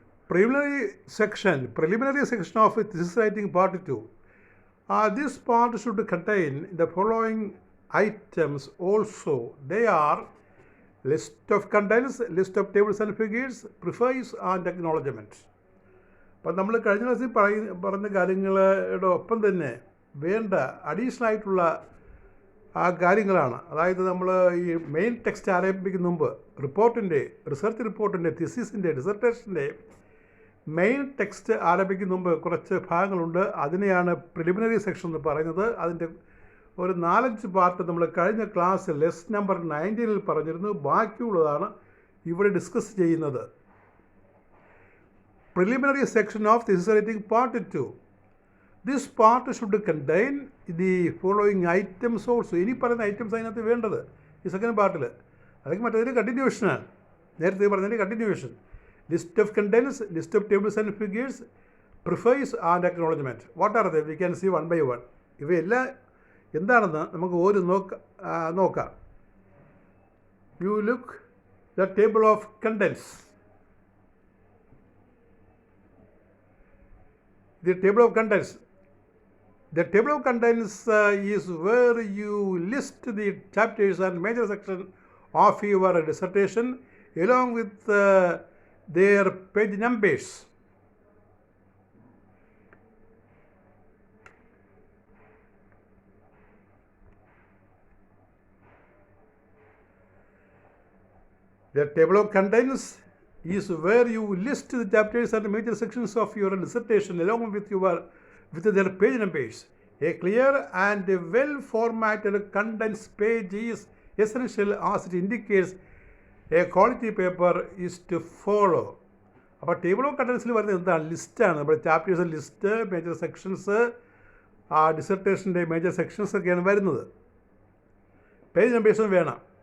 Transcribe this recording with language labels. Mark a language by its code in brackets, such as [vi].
[en] Preliminary section of thesis writing part 2. This part should contain the following items also. They are list of contents, list of tables and figures, preface and acknowledgement. [ml] അപ്പം നമ്മൾ കഴിഞ്ഞ ക്ലാസ്സിൽ പറഞ്ഞ കാര്യങ്ങളുടെ ഒപ്പം തന്നെ വേണ്ട അഡീഷണൽ ആയിട്ടുള്ള കാര്യങ്ങളാണ്. അതായത് നമ്മൾ ഈ മെയിൻ ടെക്സ്റ്റ് ആരംഭിക്കുന്ന മുമ്പ് റിപ്പോർട്ടിൻ്റെ, റിസർച്ച് റിപ്പോർട്ടിൻ്റെ, തിസിസിൻ്റെ, ഡിസർട്ടേഷൻ്റെ മെയിൻ ടെക്സ്റ്റ് ആരംഭിക്കുന്ന മുമ്പ് കുറച്ച് ഭാഗങ്ങളുണ്ട്. അതിനെയാണ് പ്രിലിമിനറി സെക്ഷൻ എന്ന് പറയുന്നത്. അതിൻ്റെ ഒരു 4-5 പാർട്ട് നമ്മൾ കഴിഞ്ഞ ക്ലാസ്സിൽ ലെസ് നമ്പർ 19 പറഞ്ഞിരുന്നു. ബാക്കിയുള്ളതാണ് ഇവിടെ ഡിസ്കസ് ചെയ്യുന്നത്. [en] Preliminary section of thesis writing part 2. This part should contain the following items also. [ml] ഇനി പറയുന്ന ഐറ്റംസ് അതിനകത്ത് വേണ്ടത് ഈ സെക്കൻഡ് പാർട്ടിൽ. അതൊക്കെ മറ്റേതിൻ്റെ കണ്ടിന്യൂഷനാണ്. നേരത്തെ പറഞ്ഞതിൻ്റെ continuation. [en] List of contents, list of tables and figures, preface and acknowledgement. What are they? We can see one by one. [ml] ഇവയെല്ലാം എന്താണെന്ന് നമുക്ക് ഒരു നോക്കാം. [en] You look the table of contents. The table of contents. The table of contents is where you list the chapters and major sections of your dissertation along with their page numbers. The table of contents is where you list the chapters and major sections of your dissertation along with their page numbers. A clear and well formatted contents page is essential as it indicates a quality paper is to follow. [ml] അപ്പോൾ table of കണ്ടൻസിൽ പറയുന്നത് എന്താണ്? ലിസ്റ്റാണ്. നമ്മുടെ chapters list, major sections, ഡിസർട്ടേഷൻ്റെ major sections ഒക്കെയാണ് വരുന്നത്. Page നമ്പേഴ്സും വേണം.